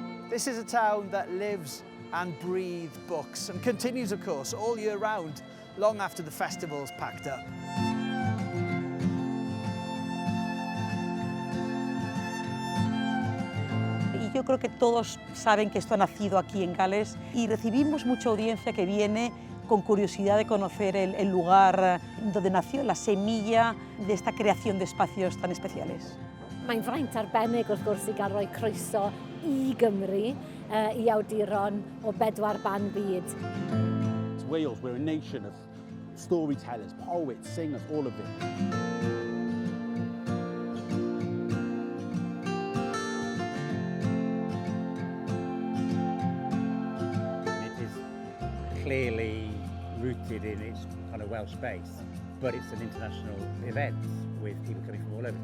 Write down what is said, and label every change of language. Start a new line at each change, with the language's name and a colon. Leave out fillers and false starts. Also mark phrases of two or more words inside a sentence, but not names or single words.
English: This is a town that lives and breathes books and continues, of course, all year round, long after the festival's packed up.
Spanish: Y yo creo que todos saben que esto ha nacido aquí en Gales y recibimos mucha audiencia que viene con curiosidad de conocer el lugar donde nació la semilla de esta creación de espacios tan especiales.
Welsh: Mae'n fraint arbennig wrth gwrs i gael rhoi croeso I Gymru I awduron o bedwar ban byd.
English: Wales, we're a nation of storytellers, poets, singers, all of it. It is clearly rooted in its kind of Welsh base, but it's an international event with people coming from all over.